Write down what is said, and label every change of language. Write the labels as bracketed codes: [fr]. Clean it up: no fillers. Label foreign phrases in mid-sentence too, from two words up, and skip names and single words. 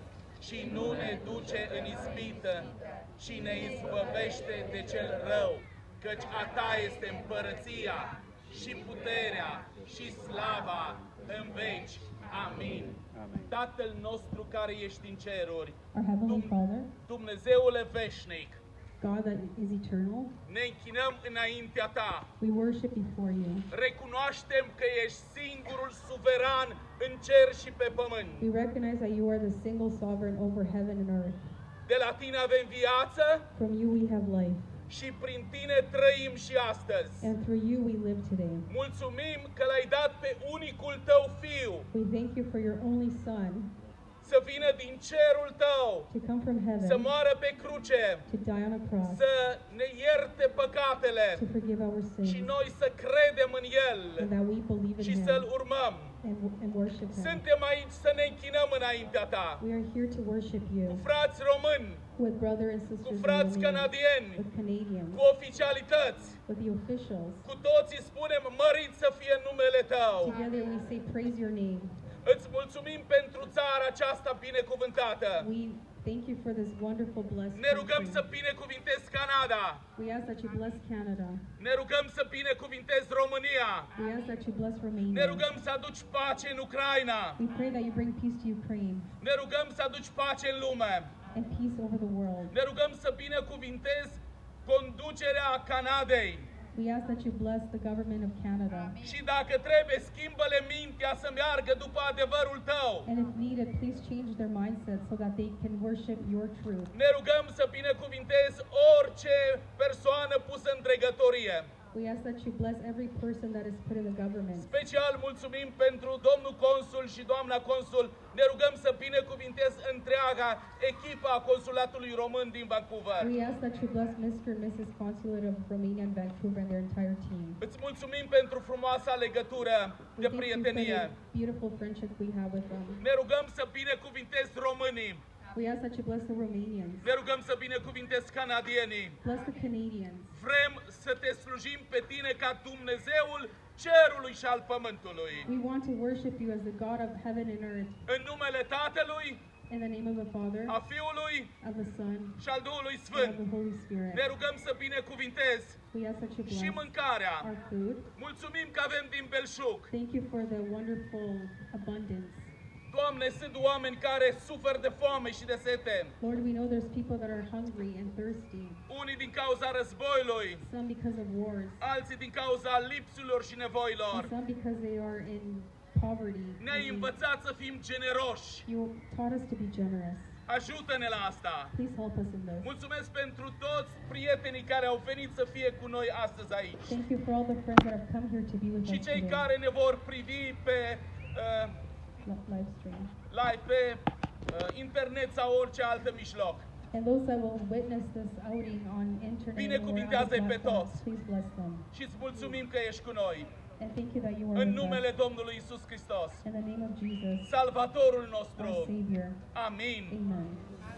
[ro] Și nu ne duce în ispită, ci ne izbăvește de cel rău, căci a Ta este împărăția și puterea și slava în veci. Amin. Tatăl nostru care ești în ceruri, [en] Our Heavenly Father, [ro] Dumnezeule veșnic, [en] God that is eternal, [ro] ne închinăm înaintea Ta. [en] we worship before you. [ro] Recunoaștem că ești singurul suveran în cer și pe pământ. [en] We recognize that you are the single sovereign over heaven and earth. [ro] De la Tine avem viață [en] From you we have life, [ro] și prin Tine trăim și astăzi. [en] and through you we live today. [ro] Mulțumim că L-ai dat pe unicul Tău Fiu [en] We thank you for your only Son [ro] să vină din cerul Tău, [en] to come from [ro] să [en] heaven, [ro] moară pe cruce, [en] to die on a cross, [ro] să ne ierte păcatele [en] to forgive our [ro] și [en] sins, [ro] noi să credem în El [en] and that we believe in [ro] și [en] Him [ro] să-L urmăm. [en] and worship Him. [ro] Suntem aici să ne închinăm înaintea Ta, [en] We are here to worship [ro] cu [en] you [ro] frați români, [en] with brother and [ro] cu [en] sisters in [ro] frați [en] Romania, [ro] canadieni, [en] with Canadians, [ro] cu oficialități. [en] with the officials. [ro] Cu toții spunem, mărit să fie numele Tău. [en] Together we say, praise your name. [ro] Îți mulțumim pentru țara aceasta binecuvântată. [en] We thank you for this wonderful blessed [ro] Ne rugăm să [en] country. [ro] binecuvintezi Canada. [en] We ask that you bless Canada. [ro] Ne rugăm să binecuvintezi România. [en] We ask that you bless [ro] Ne [en] Romania. [ro] rugăm să aduci pace în Ucraina. [en] We pray that you bring peace to Ukraine [ro] Ne rugăm să aduci pace în lume. [en] and peace over the world. [ro] Ne rugăm să binecuvintezi conducerea Canadei. [en] We ask that you bless the government of Canada. [ro] Și dacă trebuie, schimbă-le mintea să meargă după adevărul Tău. [en] And if needed, please change their mindset so that they can worship your truth. [ro] Ne rugăm să binecuvintezi orice persoană pusă în dregătorie. [en] We ask that you bless every person that is put in the government. [ro] Special mulțumim pentru domnul consul și doamna consul. Ne rugăm să binecuvintezi întreaga echipă a Consulatului Român din Vancouver. [en] We ask that you bless Mr. and Mrs. Consulate of Romania and Vancouver and their entire team. [ro] Îți mulțumim pentru frumoasa legătură [en] We [ro] de [en] thank you for [ro] prietenie. [en] the beautiful friendship we have with them. [ro] Ne rugăm să binecuvintezi românii. [en] We ask that you bless the Romanians. [ro] Ne rugăm să binecuvintezi canadienii. [en] Bless the Canadians. [ro] Vrem să te slujim pe tine ca Dumnezeul cerului și al pământului. [en] We want to worship you as the God of heaven and earth. [ro] În numele Tatălui, [en] In the name of the Father, [ro] a Fiului [en] of the Son, [ro] și al Duhului [en] and of [ro] Sfânt. [en] the Holy Spirit. [ro] Ne rugăm să binecuvintezi [en] We ask that you [ro] și [en] bless [ro] mâncarea. [en] our food. [ro] Mulțumim că avem din belșug. [en] Thank you for the wonderful abundance. [ro] Doamne, sunt oameni care suferă de foame și de sete. [en] Lord, we know there's people that are hungry and thirsty, [ro] Unii din cauza războiului, [en] some because of wars, [ro] alții din cauza lipsurilor și nevoilor. [en] and some because they are in poverty. [ro] Ne-ai învățat să fim generoși. [en] You taught us to be generous. [ro] Ajută-ne la asta. [en] Please help us in this. [ro] Mulțumesc pentru toți prietenii care au venit să fie cu noi astăzi aici. [en] Thank you for all the friends that have come here to be with [ro] Și [en] us [ro] cei [en] today. [ro] care ne vor privi pe [en] Live stream. [ro] live, pe internet sau orice altă mijloc. [en] And those that will witness this outing on internet or [ro] Binecuvintează-i [en] other [ro] pe [en] platforms, [ro] toți. [en] please bless them. [ro] Și îți mulțumim că ești cu noi. [en] And thank you that you are [ro] În [en] with [ro] numele [en] us. [ro] Domnului Isus Hristos, [en] In the name of Jesus, [ro] Salvatorul [en] our [ro] nostru. [en] Savior. [ro] Amin. [en] Amen.